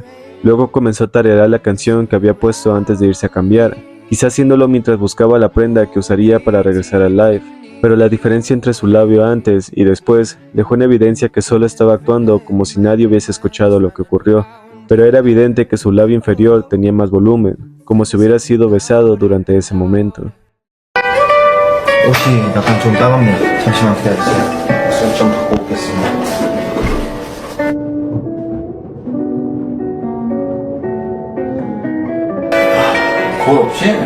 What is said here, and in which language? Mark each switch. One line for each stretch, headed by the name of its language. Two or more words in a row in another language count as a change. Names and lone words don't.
Spanish: Luego comenzó a tararear la canción que había puesto antes de irse a cambiar, quizás haciéndolo mientras buscaba la prenda que usaría para regresar al live, pero la diferencia entre su labio antes y después dejó en evidencia que solo estaba actuando como si nadie hubiese escuchado lo que ocurrió, pero era evidente que su labio inferior tenía más volumen, como si hubiera sido besado durante ese momento.
Korean: 옷이 약간 좀 따갑네요. 잠시만 기다리세요. 옷을 좀 바꿔 오겠습니다. 거울 없이?